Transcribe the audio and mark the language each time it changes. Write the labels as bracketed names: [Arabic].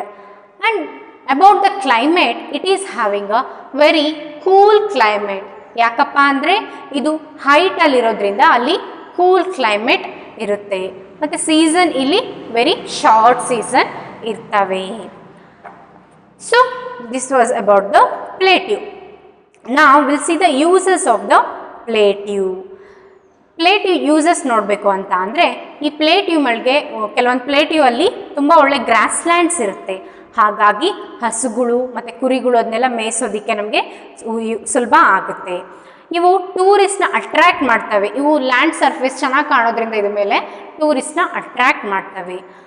[English] And about the climate, it is having a very cool climate. [Kannada] ಯಾಕಪ್ಪ ಅಂದರೆ ಇದು ಹೈಟಲ್ಲಿರೋದ್ರಿಂದ ಅಲ್ಲಿ ಕೂಲ್ ಕ್ಲೈಮೇಟ್ ಇರುತ್ತೆ. ಮತ್ತು ಸೀಸನ್ ಇಲ್ಲಿ [English] very short season [Kannada] ಇರ್ತವೆ. [English] So this was about the plateau. Now we'll see the uses of the plateau. [Kannada] ಪ್ಲೇಟ್ಯೂ uses ನೋಡಬೇಕು ಅಂತ ಅಂದರೆ ಈ ಪ್ಲೇಟ್ಯೂಗಳಿಗೆ ಕೆಲವೊಂದು ಪ್ಲೇಟ್ಯೂ ಅಲ್ಲಿ ತುಂಬ ಒಳ್ಳೆ ಗ್ರಾಸ್ ಲ್ಯಾಂಡ್ಸ್ ಇರುತ್ತೆ. ಹಾಗಾಗಿ ಹಸುಗಳು ಮತ್ತು ಕುರಿಗಳು ಅದನ್ನೆಲ್ಲ ಮೇಯಿಸೋದಕ್ಕೆ ನಮಗೆ ಸುಲಭ ಆಗುತ್ತೆ. ಇವು ಟೂರಿಸ್ಟ್ನ ಅಟ್ರ್ಯಾಕ್ಟ್ ಮಾಡ್ತವೆ. ಇವು ಲ್ಯಾಂಡ್ ಸರ್ಫೇಸ್ ಚೆನ್ನಾಗಿ ಕಾಣೋದ್ರಿಂದ ಇದ್ರ ಮೇಲೆ ಟೂರಿಸ್ಟ್ನ ಅಟ್ರ್ಯಾಕ್ಟ್ ಮಾಡ್ತವೆ.